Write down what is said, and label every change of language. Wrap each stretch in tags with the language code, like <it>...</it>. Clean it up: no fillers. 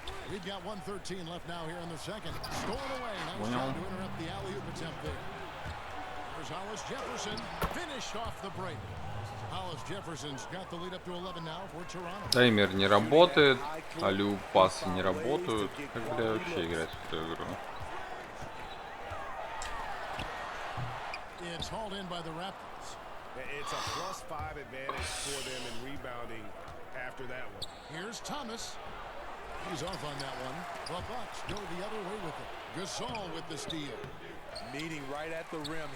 <en>We've got 1:13 left now here in the second. Stolen away. Nice job to interrupt the alley-oop attempt there. There's Hollis Jefferson. Finished off the break. Hollis Jefferson's got the lead up to 11 now for Toronto.</en> <ru>Таймер не работает, аллю пасы не работают. Как бля вообще играть в эту игру?</ru> <en>It's hauled in by the Raptors. It's a +5 advantage for them in rebounding after that one. Here's Thomas. He's off on that one. The Bucks go the other way with it. Gasol with the steal. Meeting right at the rim.</en>